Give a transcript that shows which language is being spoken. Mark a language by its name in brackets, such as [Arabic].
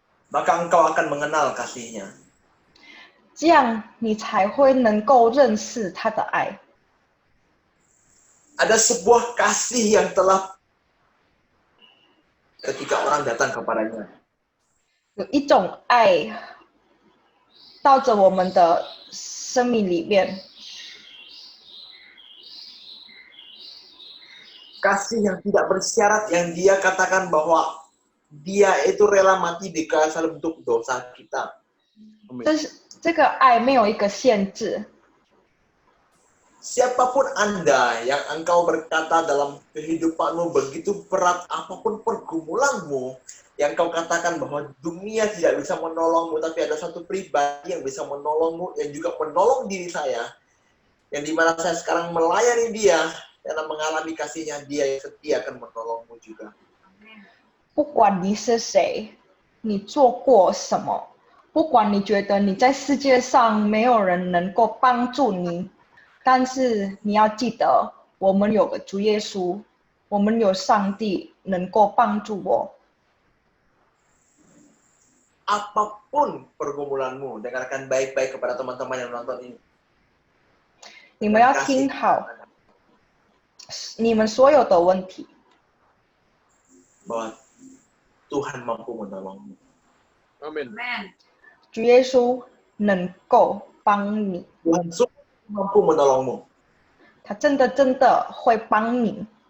[Indonesian] Maka engkau akan mengenal kasih-Nya. [Chinese] 这样你才会能够认识他的爱。 [Indonesian] Ada sebuah kasih yang telah ketika orang datang kepadanya. [Chinese] 有一种爱到着我们的生命里面， [Indonesian] Kasih yang tidak bersyarat, yang dia katakan bahwa dia itu rela mati di kayu salib untuk dosa kita. [Chinese] 这个爱没有一个限制。 [Indonesian] Siapapun Anda yang engkau berkata dalam kehidupanmu begitu berat, apapun pergumulanmu, yang kau katakan bahwa dunia tidak bisa menolongmu, tapi ada satu pribadi yang bisa menolongmu, yang juga menolong diri saya, yang dimana saya sekarang melayani dia, karena mengalami kasih-Nya, dia yang setia akan menolongmu juga. [Chinese] 不管你是谁，你做过什么，不管你觉得你在世界上没有人能够帮助你，但是你要记得，我们有个主耶稣，我们有上帝能够帮助我。 [Indonesian] Apapun pergumulanmu, dengarkan baik-baik kepada teman-teman yang menonton ini. [Chinese] 你们要听好，你们所有的问题， [Indonesian] bahwa Tuhan mampu menolongmu. Amin. [English] Amen. [Chinese] 主耶稣能够帮你， [Indonesian] Tuhan sungguh mampu menolongmu. [Chinese] 他真的会帮你。